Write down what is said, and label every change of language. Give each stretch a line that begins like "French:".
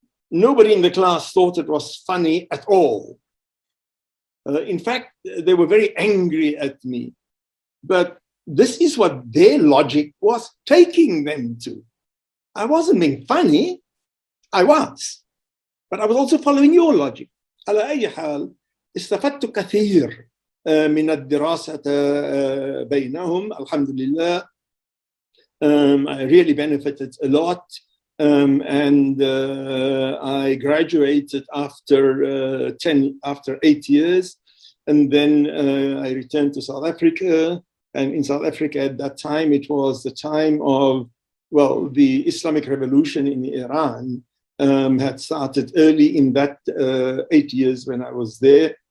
English: Nobody in the class thought it was funny at all. In fact, they were very angry at me. But this is what their logic was taking them to. I wasn't being funny. I was. But I was also following your logic.
Arabic: على أي حال استفدت كثير من الدراسة بينهم الحمد لله.
English: I really benefited a lot. And I graduated after 8 years, and then I returned to South Africa. And in South Africa at that time, it was the time of, well, the Islamic Revolution in Iran had started early in that 8 years when I was there.